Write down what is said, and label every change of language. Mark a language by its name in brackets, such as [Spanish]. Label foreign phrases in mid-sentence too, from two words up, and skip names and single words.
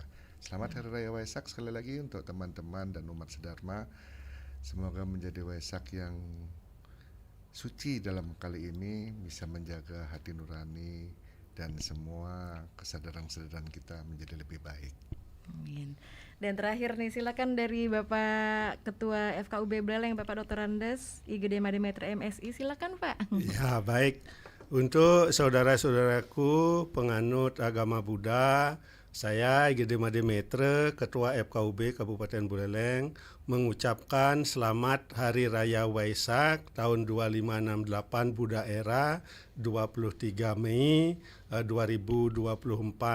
[Indonesian] Selamat Hari Raya Waisak sekali lagi untuk teman-teman dan umat sedharma. Semoga menjadi Waisak yang suci dalam kali ini bisa menjaga hati nurani dan semua kesadaran-kesadaran kita menjadi lebih baik. Amin. Dan terakhir nih, silakan dari Bapak Ketua FKUB Buleleng, Bapak Dr. Andes, IGD Made Metre MSI, silakan Pak. Ya, baik. Untuk saudara-saudaraku penganut agama Buddha, saya IGD Made Metre, Ketua FKUB Kabupaten Buleleng, mengucapkan selamat Hari Raya Waisak tahun 2568 Buddha Era 23 Mei 2024.